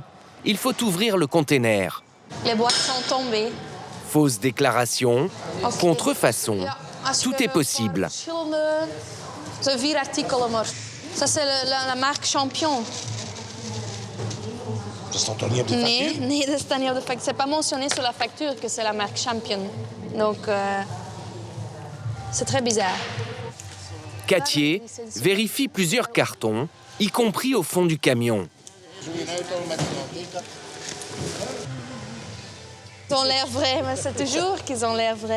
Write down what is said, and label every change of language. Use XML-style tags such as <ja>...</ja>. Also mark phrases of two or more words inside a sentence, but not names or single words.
<fr>Il faut ouvrir le conteneur. Les boîtes sont tombées. Fausse déclaration, contrefaçon, tout est possible. Ça, c'est la marque Champion.</fr> <nl>stond toch niet op de factuur? Nee, dat staat niet op de factuur.</nl> <fr>C'est pas mentionné sur la facture que c'est la marque Champion. Donc, c'est très bizarre. Cattier vérifie plusieurs cartons, y compris au fond du camion. Ils ont l'air vrais, mais c'est toujours qu'ils ont l'air vrais.</fr>